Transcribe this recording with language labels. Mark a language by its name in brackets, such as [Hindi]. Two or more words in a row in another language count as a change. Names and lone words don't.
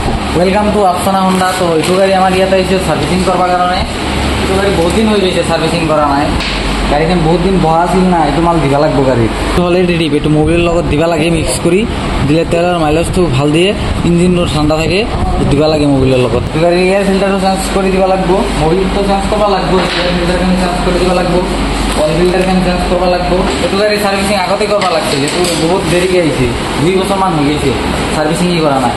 [English] welcome to [Rangpuri] আফসানা হোন্ডা। তো এইটো গাড়ি আমার ইয়াতে আহিছে সার্ভিসিং করবার কারণে। এইটো গাড়ি বহুত দিন হয়ে গেছে সার্ভিসিং করা নাই। গাড়িখন বহুত দিন বহা আছিল না, এইটো মাল দিবা লাগবো গাড়িত। অলরেডি রিপ এইটো মোবিলের লগত দিবা লাগে, মিক্স করে দিলে তেলের মাইলেজটো ভাল দিয়ে, ইঞ্জিনটো ঠান্ডা থাকে, দিবা লাগে মোবিলের লগত। গাড়ির [English] air filterটো change [Rangpuri] করে দিবা লাগবো, মোবিলটো চেঞ্জ করবা লাগবো, [English] air filterখানি change [Rangpuri] করে দিবা লাগবো, [English] oil filterখানি change [Rangpuri] করবা লাগবো। এইটো গাড়ি সার্ভিসিং আগতে করবা লাগছে, যেহেতু বহুত দেরিকে আহিছে, 2 বছরমান হয়ে গেছে সার্ভিসিংই করা নাই।